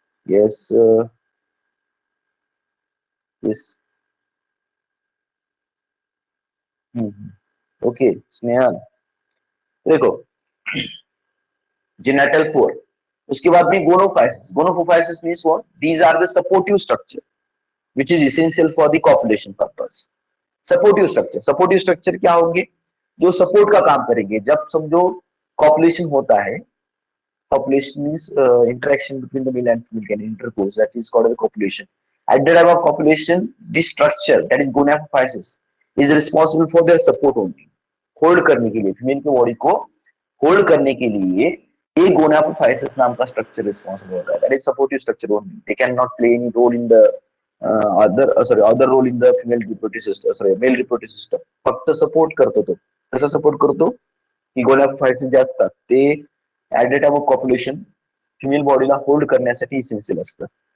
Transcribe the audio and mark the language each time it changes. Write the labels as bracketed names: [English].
[Hindi] Yes yes, okay Snehal, देखो genital पोर, उसके बाद में गोनोफाइसिस। गोनोफाइसिस [English] Means what? These are the supportive structure which is essential for the copulation purpose. [Hindi] Supportive structure, supportive structure क्या होंगे? जो support का काम करेंगे। जब समझो कॉपुलेशन होता है, [English] copulation means interaction between the male and female can intercourse, that is called the copulation. At the time of copulation, this structure, that is gonapophysis, is responsible for their support only. [Hindi] Hold करने के लिए, female की body को hold करने के लिए ये gonapophysis नाम का स्ट्रक्चर रिस्पॉन्सिबल होता है। [English] That is supportive structure only, they can not play any role in the other role in the female reproductive system, sorry male reproductive system. [Marathi] फक्त सपोर्ट करतो तो, कसा सपोर्ट करतो की gonapophysis जे असतात ते [English] at the time of copulation [Marathi] female बॉडीला होल्ड करण्यासाठी इसेन्शियल असतं।